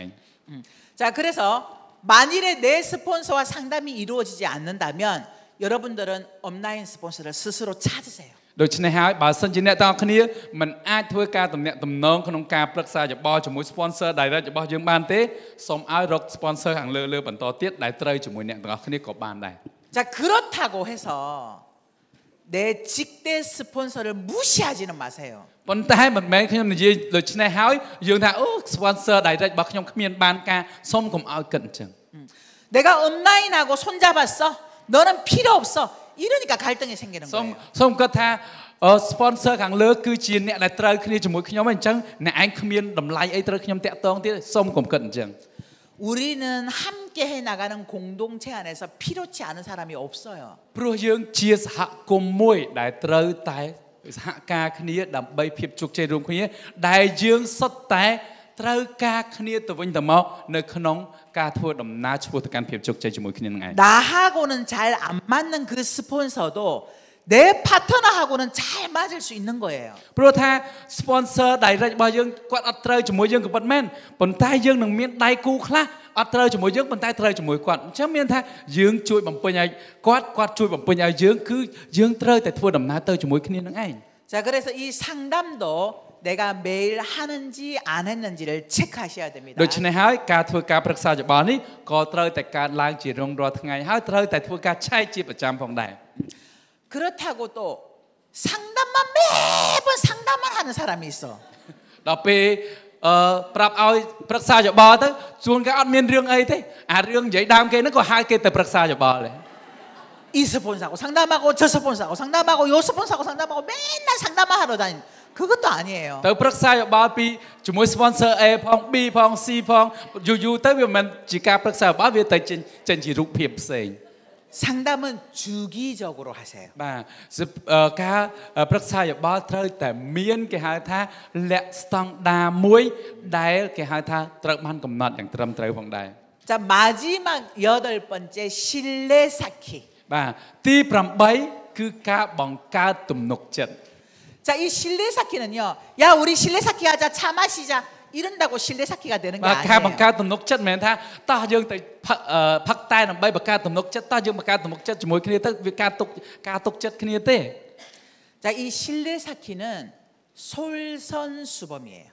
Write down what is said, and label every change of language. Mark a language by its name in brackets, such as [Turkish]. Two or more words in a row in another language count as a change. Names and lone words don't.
[Korean] 자, 그래서 만일에 내 스폰서와 상담이 이루어지지 않는다면 여러분들은 업라인 스폰서를 스스로 찾으세요. [Khmer] ដូច្នេះហើយបើសិនជាអ្នកទាំងអស់គ្នាមិនអាចធ្វើការទំនាក់ទំនងក្នុងការប្រឹក្សាយោបល់ជាមួយ [English] sponsor direct [Khmer] របស់យើងបានទេសូមឲ្យរក sponsor ខាងលើបន្តទៀតដែលត្រូវជាមួយអ្នកទាំងអស់គ្នាក៏បានដែរ [Korean] 자, 그렇다고 해서 내 직대 스폰서를 무시하지는 마세요. [Khmer] ប៉ុន្តែមិនមែនខ្ញុំនិយាយដូច្នេះហើយយើងថាអូ [English] sponsor direct [Khmer] របស់ខ្ញុំគ្មានបានការសូមកុំឲ្យគិតអញ្ចឹង [Korean] 내가 업라인하고 손잡았어. 너는 필요 없어. 이러니까 갈등이 생기는 거예요. [Khmer] សូមគិតថា sponsor ខាងលើគឺជាអ្នកដែលត្រូវគ្នាជាមួយខ្ញុំអញ្ចឹងអ្នកឯងគ្មានតម្លៃអីត្រូវខ្ញុំតាក់ទងទៀតសូមកុំគិតអញ្ចឹង [Korean] 우리는 함께 해 나가는 공동체 안에서 필요치 않은 사람이 없어요. [Khmer] ព្រោះយើងជាសហគមន៍មួយដែលត្រូវតែសហការគ្នាដើម្បីភាពជោគជ័យរួមគ្នាដែលយើងសុទ្ធតែត្រូវការគ្នាទៅវិញទៅមកនៅក្នុងការធ្វើដំណើរឆ្ពោះទៅកាន់ភាពជោគជ័យជាមួយគ្នានឹងឯង [Korean] 나하고는 잘 안 맞는 그 스폰서도 내 파트너하고는 잘 맞을 수 있는 거예요. [Khmer] ព្រោះថា [English] sponsor direct [Khmer] របស់យើងគាត់អត់ត្រូវជាមួយយើងក៏ប៉ុន្មានប៉ុន្តែយើងនឹងមានដៃគូខ្លះអត់ត្រូវជាមួយយើងប៉ុន្តែត្រូវជាមួយគាត់អញ្ចឹងមានថាយើងជួយបំពេញឲ្យគាត់ជួយបំពេញឲ្យយើងគឺយើងត្រូវតែធ្វើដំណើរទៅជាមួយគ្នានឹងឯង [Korean] 자, 그래서 이 상담도 내가 매일 하는지 안 했는지를 체크하셔야 됩니다. [Khmer] ដូច្នេះហើយការធ្វើការប្រឹក្សាយោបល់នេះក៏ត្រូវតែកើតឡើងជារៀងរាល់ថ្ងៃហើយត្រូវតែធ្វើការឆែកជាប្រចាំផងដែរ [Korean] 그렇다고 또 상담만 매번 상담만 하는 사람이 있어. [Khmer] ដល់ពេលប្រាប់ឲ្យប្រឹក្សាយោបល់ទៅជួនកាលអត់មានរឿងអីទេអារឿងនិយាយដើមគេហ្នឹងក៏ហៅគេទៅប្រឹក្សាយោបល់ដែរ [Korean] 이 스폰서하고 상담하고 저 스폰서하고 상담하고 요 스폰서하고 상담하고 맨날 상담만 하러 다니는 그것도 아니에요. [Khmer] ទៅប្រឹក្សាយោបល់ពីជាមួយ sponsor A ផង B ផង C ផងយូរទៅវាមិនជាការប្រឹក្សាយោបល់វាទៅចេញជារូបភាពផ្សេង [Korean] 상담은 주기적으로 하세요. [Khmer] បាទការប្រឹក្សាយោបល់ត្រូវតែមានគេហៅថាលក្ខស្តង់ដារមួយដែលគេហៅថាត្រូវបានកំណត់យ៉ាងត្រឹមត្រូវផងដែរ [Korean] 자, 마지막 8번째 신뢰 쌓기. [Khmer] បាទទី8គឺការបង្កើតទំនុកចិត្ត [Korean] 자, 이 신뢰 쌓기는요. 야, 우리 신뢰 쌓기 하자. 차 마시자. 이런다고 신뢰 쌓기가 되는 게 [Khmer] បាទការបង្កើត [Korean] 아니에요. [Khmer] ទំនុកចិត្តមិនមែនថាតោះយើងទៅផឹកតែដើម្បីបង្កើតទំនុកចិត្តតោះយើងបង្កើតទំនុកចិត្តជាមួយគ្នាទៅវាការទុកចិត្តគ្នាទេ [Korean] 자, 이 신뢰 쌓기는 솔선수범이에요.